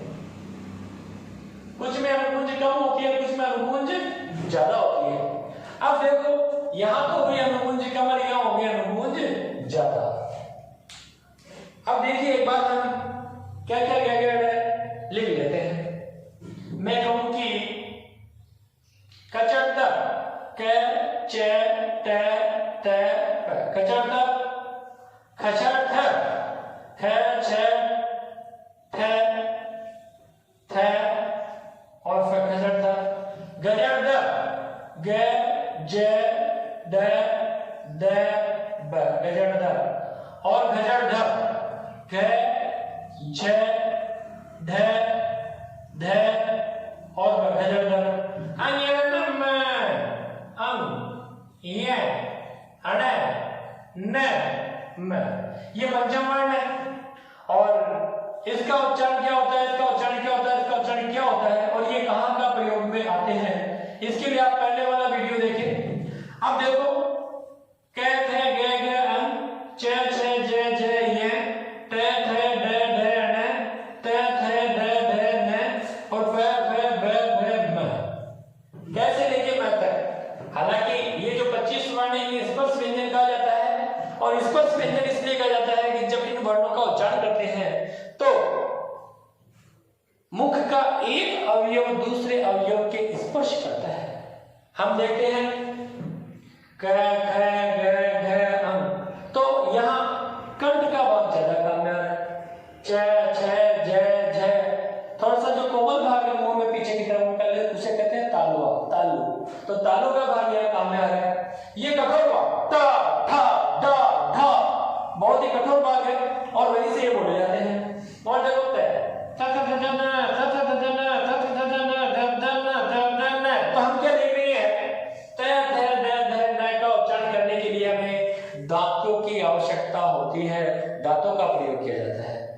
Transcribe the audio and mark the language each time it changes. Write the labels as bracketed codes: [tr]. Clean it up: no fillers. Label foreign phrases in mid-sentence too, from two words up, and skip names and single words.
[hi] कुछ में अनुगुंज कम होती है, कुछ में अनुगुंज ज्यादा होती है। अब देखो यहां तो हुई अनुगुंज कम और यहां हो गया अनुगुंज ज्यादा। अब देखिए एक बार हम क्या क्या लिख लेते हैं। मैं कहूं कि कचट क च ट त प, कचट खचर ठ ख छ ठ थ और फ खचर थ, गजर द ग ज ड द ब, गजर द, और घजर ध घ झ ढ ध और ब, घजर ध। अन्यम अम य अण न म, ये पंचम वर्ण है, और इसका उच्चारण क्या होता है, इसका उच्चारण क्या होता है, इसका उच्चारण क्या होता है, और ये कहां का प्रयोग में आते हैं, इसके लिए आप पहले वाला वीडियो देखें। अब देखो क थ ग ग अं च छ ज झ य ट ठ ड ढ ण त थ ड ढ न और प फ ब भ म, कैसे लेके मैं तक। हालांकि ये जो 25 वर्ण है ये स्पर्श व्यंजन कहा जाता है, और स्पर्श व्यंजन इसलिए कहा जाता है कि जब इन वर्णों का उच्चारण करते हैं तो मुख का एक अवयव दूसरे अवयव के स्पर्श करता है। हम देखते हैं क ख ग घ अं, तो यहाँ कंठ का भाग ज्यादा काम में आ रहा है, च छ ज झ, थोड़ा सा जो कोमल भाग है मुंह में पीछे की तरफ कर ले उसे कहते हैं तालुआ, तालु। तो तालु का भाग यहाँ काम में आ रहा है। ये कठोर भाग ट ठ ड ढ बहुत ही कठोर भाग है, और वहीं से ये बोले जाते हैं। और देखो तो हम क्या देख रहे हैं, का उच्चारण करने के लिए हमें दांतों की आवश्यकता होती है, दांतों का प्रयोग किया जाता है।